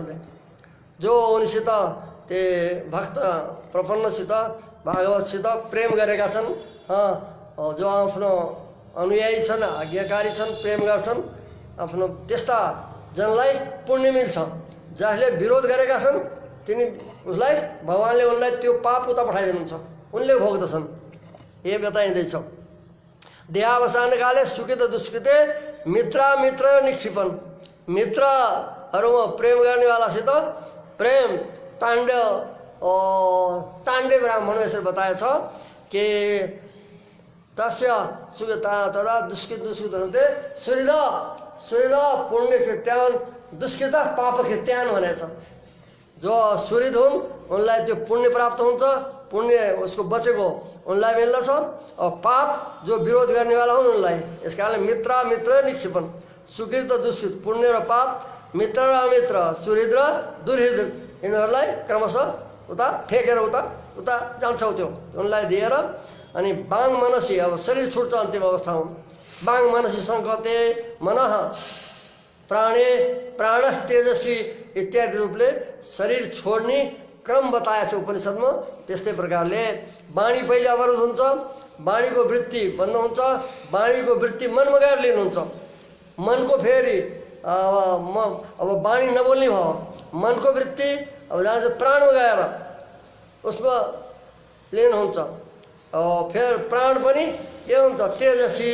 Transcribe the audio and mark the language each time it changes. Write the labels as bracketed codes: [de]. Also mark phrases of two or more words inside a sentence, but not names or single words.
[ne] जो उनीसित ते भक्त प्रपन्नसित भागवतसित प्रेम गरेका छन्, जो आफ्नो अनुयायी छन्, आज्ञाकारी छन्, प्रेम गर्छन्, आफ्नो त्यस्ता जनलाई पुण्य मिल्छ। जसले विरोध गरेका छन् तिनी उसलाई भगवानले उनलाई त्यो पाप उता पठाइदिनुहुन्छ, उनले भोग्दछन्। यो बताइँदैछ। [sa] देहावसान काले सुकृत दुष्कृते मित्र निक्षिपन। [ne] मित्रहरूमा प्रेम गर्नेवालासित प्रेम ताण्डव ब्राह्मण यसरी बताएछ कि [sa] तस्य सुगता तदा दुष्कृत [ne] दुष्कृत हुन्थे सुहृद सुहृद पुण्य कृत्यान दुष्कृत पाप कृत्यान भनेछ। जो सुहृद हुन् उनलाई त्यो पुण्य प्राप्त हुन्छ, पुण्य उसको बचेको उनलाई मिल्दछ, और पाप जो विरोध गर्नेवाला हुन् उनलाई। यस कारणले मित्र मित्र निक्षेपण, सुकृत दुष्कृत, पुण्य र पाप, मित्र र अमित्र, सुहृद र दुर्हृद, यिनीहरूलाई क्रमशः उता फेकेर उता उता जान्छौ त्यो उनलाई दिएर। अनि [sa] बाङ मनसी, [ne] अब शरीर छुट्छ अन्तिम अवस्थामा। [sa] बाङ मनसी सङ्कते मनः प्राणे प्राणस तेजसी [ne] इत्यादि रूपले शरीर छोड्ने क्रम बताएको छ उपनिषदमा। त्यस्तै प्रकारले वाणी पहिले अवरोध हुन्छ, वाणीको वृत्ति बन्द हुन्छ, वाणीको वृत्ति मनमा गएर लिनुहुन्छ। मनको फेरि अब वाणी नबोल्ने भयो, मनको वृत्ति अब जहाँ चाहिँ प्राणमा गएर उसमा लिनुहुन्छ, फेर प्राण पनि के हुन्छ तेजसी।